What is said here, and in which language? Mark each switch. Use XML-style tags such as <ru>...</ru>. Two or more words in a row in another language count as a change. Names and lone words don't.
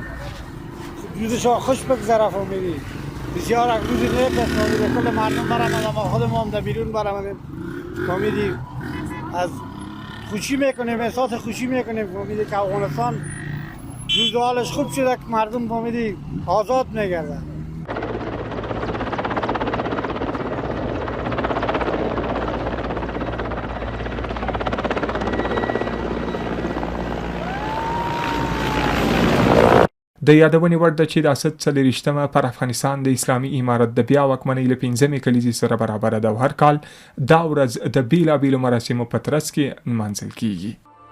<fa>روزشان خوش بگذره فهمیدی. بسیار یک روز نیک است، فهمیدی کل مردم برآمدن، ما خود ما هم در بیرون برآمدیم. فهمیدی از خوشی میکنیم، احساس خوشی میکنیم، فهمیدی که افغانستان روز حالش خوب شده که مردم فهمیدی آزاد میگردن.</fa> <ps>د یادونې وړ ده چې د اسد 40مه پر افغانستان د اسلامي امارت د بیا واکمنۍ له 15مې کلیزې سره برابره ده او هر کال دا ورځ د بیلابیلو مراسمو په ترڅ کې نمانځل کیږي.</ps>